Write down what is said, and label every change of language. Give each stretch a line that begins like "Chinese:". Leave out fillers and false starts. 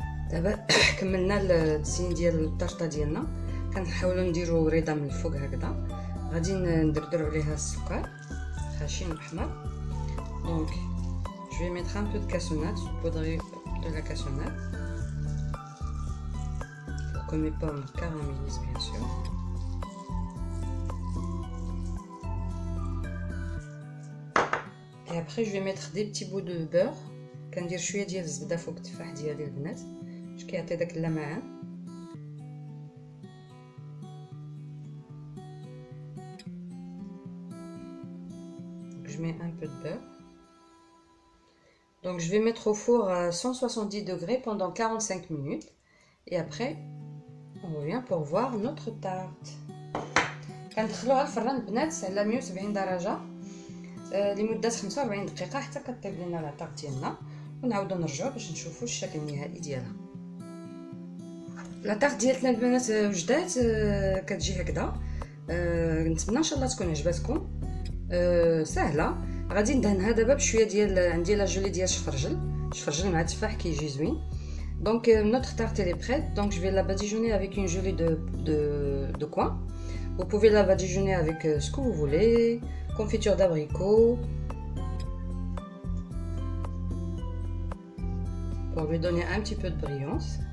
Arabic: دابا كملنا التزيين ديال الطرطه ديالنا. كنحاولوا نديروا وريضه من الفوق هكذا. غادي ندردروا عليها السكر خاشين وحمر.
French: دونك je vais mettre un peu de cassonade, saupoudrer de la cassonade pour que mes pommes caramélisent bien sûr. Et après je vais mettre des petits bouts de beurre.
Arabic: كندير شويه ديال الزبده فوق التفاح ديالي البنات باش كيعطي داك اللمعان.
French: Je mets un peu de beurre. Donc je vais mettre au four à 170 degrés pendant 45 minutes. Et après, on revient pour voir notre tarte.
Arabic: كندخلوها الفران البنات على 170 درجة لمدة 45 دقيقة حتى كطيب لنا لا طارت ديالنا. ونعاودو نرجعو باش نشوفوا الشكل النهائي ديالها. لا طارت ديالتنا البنات وجدات كتجي هكذا. نتمنى ان شاء الله تكون عجباتكم. سهله. غادي ندهنها دابا بشويه ديال عندي لا جولي ديال شفرجل مع التفاح كيجي زوين.
French: Donc notre tarte elle est prête. Donc je vais la badigeonner avec une gelée de coin. Vous pouvez la badigeonner avec ce que vous voulez, confiture d'abricot, pour lui donner un petit peu de brillance.